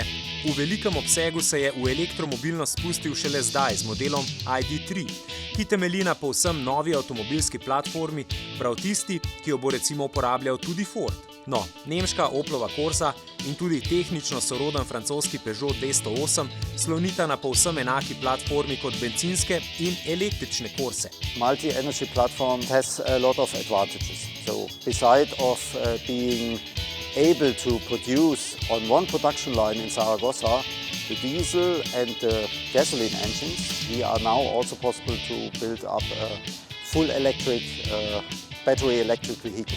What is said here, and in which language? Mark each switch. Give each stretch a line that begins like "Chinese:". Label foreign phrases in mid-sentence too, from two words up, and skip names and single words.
Slovenian: V velikem obsegu se je v elektromobilnost spustil šele zdaj z modelom ID.3, ki temelji na povsem novi avtomobilski platformi, prav tisti, ki jo bo recimo uporabljal tudi Ford. No, nemška Oplova Corsa in tudi tehnično soroden francoski Peugeot 208 slonita na povsem enaki platformi kot bencinske in električne Corse.
English: Multi-energy platform has a lot of advantages. So, besides of being able to produce on one production line in Zaragoza the diesel and the gasoline engines, we are now also possible to build up a full electric battery electric vehicle.